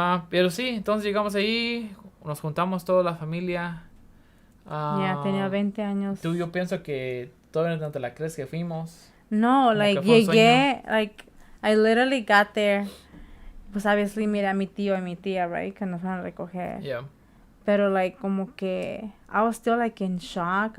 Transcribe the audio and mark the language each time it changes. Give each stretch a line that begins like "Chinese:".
Spanish: Pero sí, entonces llegamos ahí, nos juntamos toda la familia. Tenía 20 años. Yo pienso que todavía no te la crees que fuimos.
English: No, like,
Spanish: llegué,
English: like, I literally got there.
Spanish: Pues obviously miré a mi tío y mi tía, right, que nos van a recoger.
English: Yeah.
Spanish: Pero, like, como que
English: I was still, like, in shock.